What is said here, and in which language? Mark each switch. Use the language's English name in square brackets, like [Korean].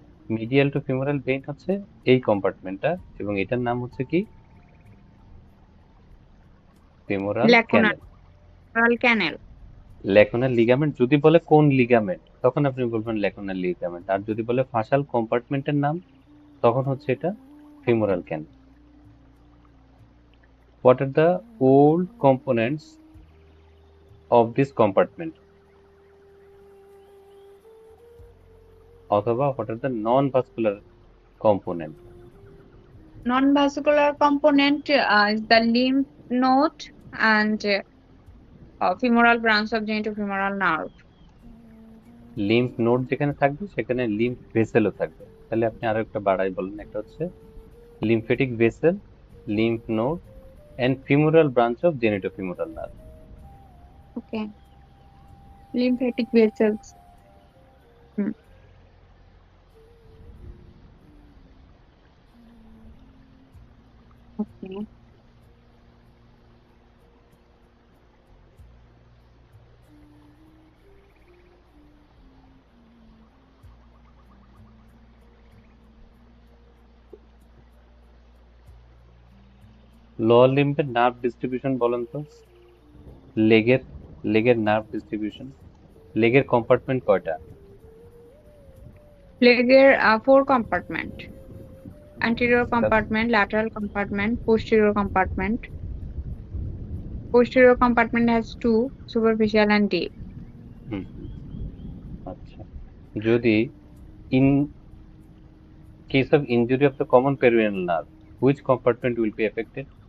[Bangla] Medial two femoral vein হচ্ছে এই কম্পার্টমেন্টটা, এবং এটার নাম হচ্ছে কি ফিমোরাল ল্যাকুনার ক্যানেল। ক্যানেল। ল্যাকুনার লিগামেন্ট যদি বলে কোন লিগামেন্ট, তখন আপনি বলবেন ল্যাকুনার লিগামেন্ট, আর যদি বলে ফাসাল কম্পার্টমেন্টের নাম, তখন হচ্ছে এটা femoral cancel. [English] What are the old components of this compartment? অথবা what are the non-vascular component? Non-vascular component is the lymph node and femoral branch of genitofemoral nerve. [Bangla] Lymph node যেখানে থাকবে সেখানে লিম্ফ ভেসেলও থাকবে। তাহলে আপনি আরো একটা বাড়াই বলেন, একটা হচ্ছে lymphatic vessel, lymph node, [English] and femoral branch of genitofemoral nerve. Okay, lymphatic vessels. Hmm. Okay. [Bangla] Lower লিম্বের nerve distribution বলেন তো, লেগের লেগের নার্ভ ডিস্ট্রিবিউশন, লেগের কম্পার্টমেন্ট কয়টা? [English] Leg four compartment: anterior compartment, lateral compartment, posterior compartment. Posterior compartment has two: superficial and deep. [Bangla] হুম হুম, আচ্ছা। [English] যদি in case of injury of the common peroneal nerve, which compartment will be affected?